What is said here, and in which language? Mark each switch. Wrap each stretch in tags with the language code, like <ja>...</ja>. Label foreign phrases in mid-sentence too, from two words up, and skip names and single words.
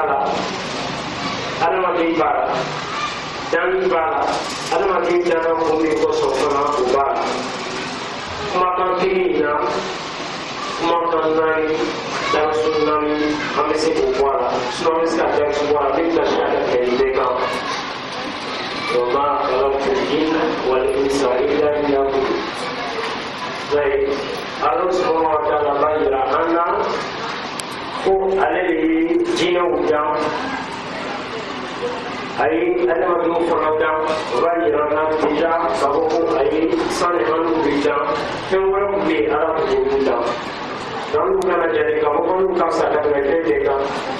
<bm>la adamaden b'a la danni b'a la adamaden danna kun min kosɔn fana o b'a la kumakan kelen in na kumakan naani darasu naani an bɛ se k'o bɔ a la sinon an bɛ se ka darasu bɔ a la min ka se ka kɛ nin bɛɛ kan</bm> <ar>وما خلقت الجن والإنس إلا ليعبدون.</ar> <bm>Baik,</bm> <ar>الله سبحانه وتعالى</ar> <bm>bayira anna ko ale de jinɛw dan a ye adamadenw fana dan o b'a yira an na déjà k'a fɔ ko a ye sani an n'u bɛ dan fɛn wɛrɛ tun bɛ yen Ala tun b'olu dan donc an n'u kana jate k'a fɔ ko n'u ka fisa ka tɛmɛ fɛn bɛɛ kan</bm>